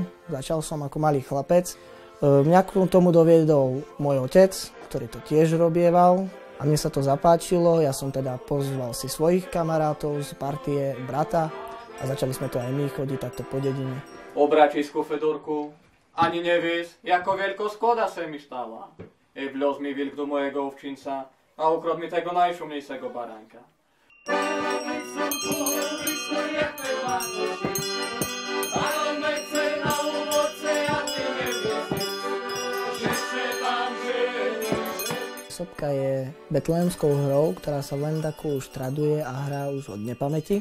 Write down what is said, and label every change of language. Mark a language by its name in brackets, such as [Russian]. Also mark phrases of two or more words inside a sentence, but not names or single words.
[Slovak] Začal som ako malý chlapec. Mňa k tomu doviedol môj otec, ktorý to tiež robieval. A mne sa to zapáčilo. Ja som teda pozval si svojich kamarátov z partie brata a začali sme to aj my chodiť takto po dedine. O bratisku Fedorku, ani nevíš, jako veľko skoda se mi stala. Vľoz mi vilk do mojego ovčinca a ukrot mi tego najšumnejšego baránka. Sopka je betlehemskou hrou, ktorá sa v Lendaku už traduje a hrá už od nepamäti.